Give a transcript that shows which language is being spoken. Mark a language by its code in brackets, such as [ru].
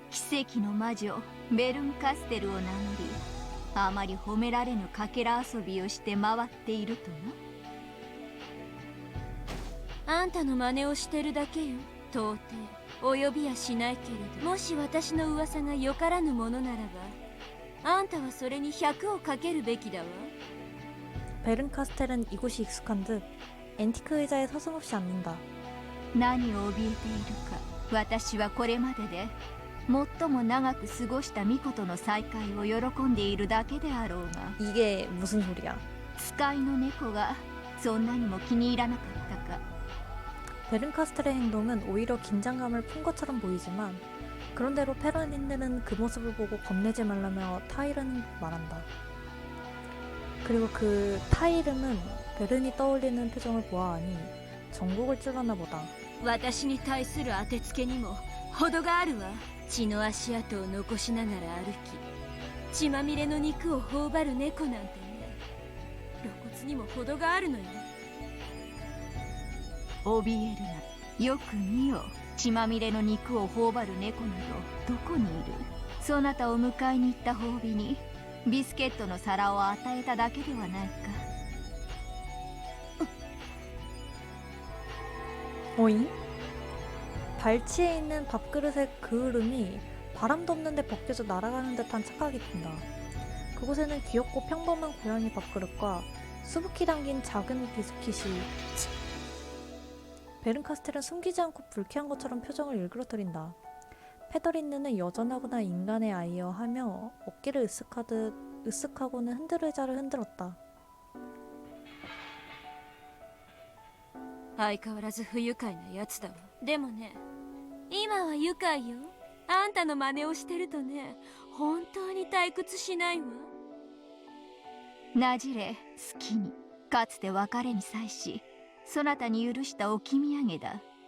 [ja] 奇跡の魔女ベルンカステルを名乗り、あまり褒められぬかけら遊びをして回っているとな。あんたの真似をしてるだけよ。到底及びやしないけれど、もし私の噂がよからぬものならば、あんたはそれに100をかけるべきだわ。 [ko] 베른카스텔은 이곳이 익숙한 듯 앤티크 의자에 서슴없이 앉는다. [ja] 何を怯えているか。私はこれまでで最も長く過ごした巫女との再会を喜んでいるだけであろうが。 [ko] 이게 무슨 소리야? [ja] 使いの猫がそんなにも気に入らなかったか。 [ko] 베른카스텔의 행동은 오히려 긴장감을 푼 것처럼 보이지만 그런대로 페라닌느는 그 모습을 보고 겁내지 말라며 타이르는 말한다. 그리고 그 타이르는 베른이 떠올리는 표정을 보아하니 전국을 찔러나 보다. [ja] 私に対する当てつけにも程があるわ。血の足跡を残しながら歩き、血まみれの肉を頬張る猫なんてね、露骨にも程があるのよ。怯えるな。よく見よ。血まみれの肉を頬張る猫などどこにいる。そなたを迎えに行った褒美にビスケットの皿を与えただけではないか。 [ko] 오잉? 발치에 있는 밥그릇의 그을음이 바람도 없는데 벗겨져 날아가는 듯한 착각이 든다. 그곳에는 귀엽고 평범한 고양이 밥그릇과 수북히 담긴 작은 비스킷이. 베른카스텔은 숨기지 않고 불쾌한 것처럼 표정을 일그러뜨린다. 페더린느는 여전하구나 인간의 아이여 하며 어깨를 으쓱하고는 흔들 의자를 흔들었다. [ja] 相変わらず不愉快なやつだわ。でもね、今は愉快よ。あんたの真似をしてるとね、本当に退屈しないわ。なじれ、好きに。かつて別れに際し、そなたに許した置き土産だ。